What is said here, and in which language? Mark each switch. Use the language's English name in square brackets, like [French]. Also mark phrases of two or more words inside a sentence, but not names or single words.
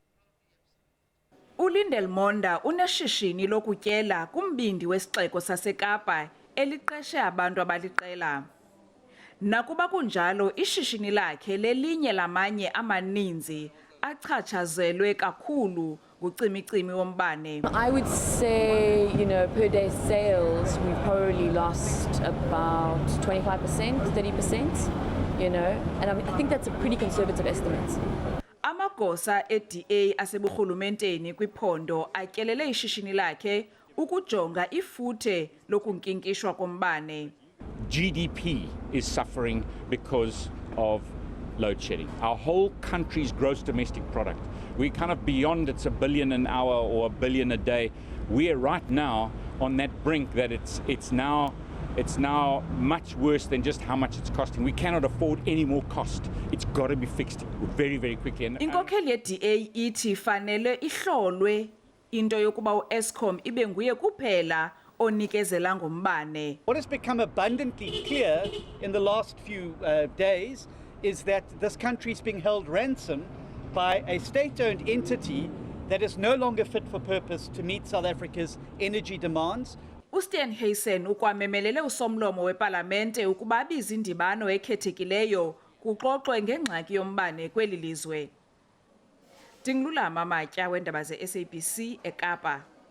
[Xhosa] uLindelmonda uneshishini lokutyela kumbindi wesixeko saseKapa eliqeshe abantu abaliqela. Nakuba kunjalo ishishini lakhe lelinye lamanye amaninzi achatshazelwe kakhulu ngucimi-cimi wombane. [English] I would say, per day sales, we probably lost about 25%, 30%, and I think that's a pretty conservative estimate. [Xhosa] Amagosa yeDA aseburhulumenteni kwiphondo atyelele ishishini lakhe ukujonga ifuthe lokunkinkishwa kombane. [English] GDP is suffering because of load shedding. Our whole country's gross domestic product, we're kind of beyond it's $1 billion an hour or $1 billion a day. We're right now on that brink that it's now much worse than just how much it's costing. We cannot afford any more cost. It's got to be fixed very, very quickly. [Xhosa] Inkokheli yeDA ithi fanele ihlolwe into yokuba uEskom ibe nguye kuphela onikezela ngombane. [English] What has become abundantly clear in the last few days is that this country is being held ransom by a state-owned entity that is no longer fit for purpose to meet South Africa's energy demands. [Xhosa] uSteenhuisen ukwamemelele usomlomo wePalamente ukuba abize indibano ekhethekileyo kuxoxwe ngengxaki yombane kweli lizwe. Ndingululama Matya weendaba ze-SABC eKapa.